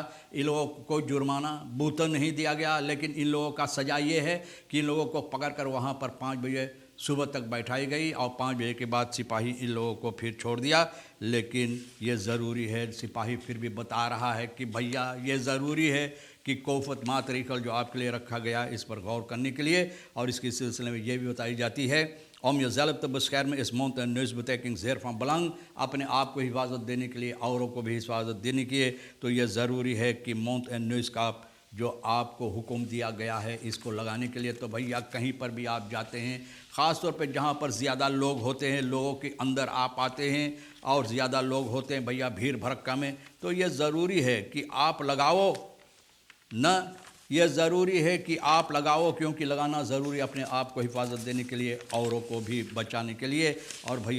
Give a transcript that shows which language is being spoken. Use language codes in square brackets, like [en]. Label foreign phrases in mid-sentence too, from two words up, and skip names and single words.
[ur] ان لوگوں کو کوئی جرمانہ بوتن نہیں دیا گیا، لیکن ان لوگوں کا سزا یہ ہے کہ ان لوگوں کو پکڑ کر وہاں پر 5 بجے صبح تک بیٹھائی گئی، اور 5 بجے کے بعد سپاہی ان لوگوں کو پھر چھوڑ دیا۔ لیکن یہ ضروری ہے، سپاہی پھر بھی بتا رہا ہے کہ بھیا یہ ضروری ہے کہ کوفت ماتریکل جو آپ کے لیے رکھا گیا اس پر غور کرنے کے لیے، اور اس کے سلسلے میں یہ بھی بتائی جاتی ہے [nl] om jezelf te beschermen is mond- en neusbedekking zeer van belang، [ur] اپنے آپ کو حفاظت دینے کے لیے، اوروں کو بھی حفاظت دینے کے لیے، تو یہ ضروری ہے کہ مونٹ اینڈ نیوز کا جو آپ کو حکم دیا گیا ہے اس کو لگانے کے لیے۔ تو بھیا کہیں پر بھی آپ جاتے ہیں، خاص طور پہ جہاں پر زیادہ لوگ ہوتے ہیں، لوگوں کے اندر آپ آتے ہیں اور زیادہ لوگ ہوتے ہیں بھیا بھیڑ بھڑکا میں، تو یہ ضروری ہے کہ آپ لگاؤ، نہ یہ ضروری ہے کہ آپ لگاؤ، کیونکہ لگانا ضروری اپنے آپ کو حفاظت دینے کے لیے، اوروں کو بھی بچانے کے لیے۔